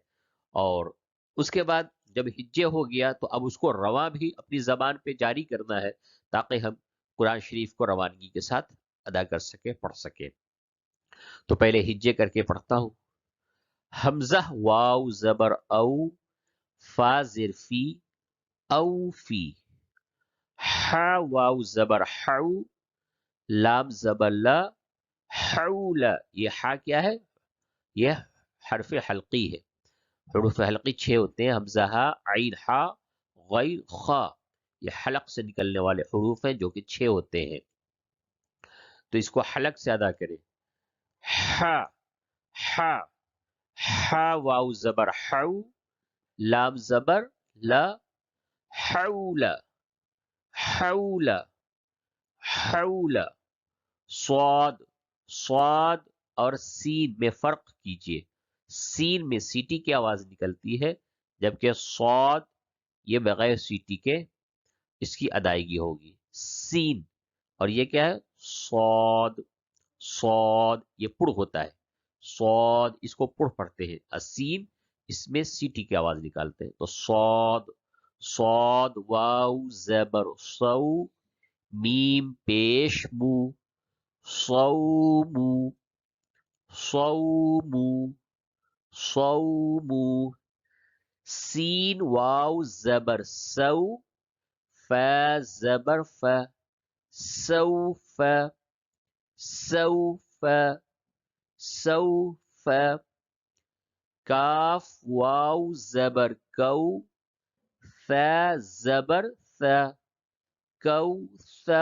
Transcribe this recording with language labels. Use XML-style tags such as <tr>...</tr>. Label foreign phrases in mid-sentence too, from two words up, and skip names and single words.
<ur>اور اس کے بعد جب ہجے ہو گیا تو اب اس کو رواں بھی اپنی زبان پہ جاری کرنا ہے تاکہ ہم قرآن شریف کو روانگی کے ساتھ ادا کر سکے، پڑھ سکے. تو پہلے ہجے کر کے پڑھتا ہوں. حمزہ واو زبر او، فا زر فی، او فی، حا واو زبر حو، لام زبر لا، حول، یہ ہا کیا ہے؟ یہ حرف حلقی ہے. حروف حلقی 6 ہوتے ہیں، حمزہ ہا، عین ہا، غین خا. یہ حلق سے نکلنے والے حروف ہیں جو کہ 6 ہوتے ہیں. تو اس کو حلق سے ادا کریں. ہا، ہا، ہا واو زبر حو، لام زبر لا، حول، حول، حول. صاد، صاد اور سین میں فرق کیجئے. سین میں سیٹی کی آواز نکلتی ہے، جبکہ صاد یہ بغیر سیٹی کے اس کی ادائیگی ہوگی. سین، اور یہ کیا ہے؟ صاد. صاد یہ پڑ ہوتا ہے. صاد اس کو پڑ پڑھتے ہیں. اسین اس میں سیٹی کی آواز نکالتے ہیں. تو صاد، صاد واو زبر صو، میم پیش مو، صومو، صومو، صومو. سین واو زبر سو، فا زبر فا، سوف، سوف، سوف. کاف واو زبر کو، ثا زبر ثا، کو ثا.</ur>